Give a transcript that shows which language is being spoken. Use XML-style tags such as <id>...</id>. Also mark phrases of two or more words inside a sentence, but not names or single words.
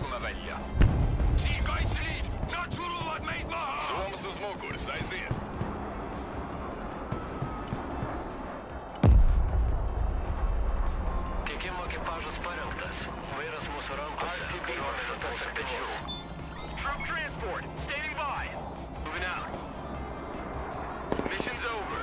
<et>välja. Siin Kaitseliit! Nad suruvad meid maha! Suomessa smogur, sai siihen.</et> <lt>Tikim ekipažas parengtas. Vairas mūsų rankose.</lt> <en>Troop transport, standing by. Moving out. Mission's over.</en>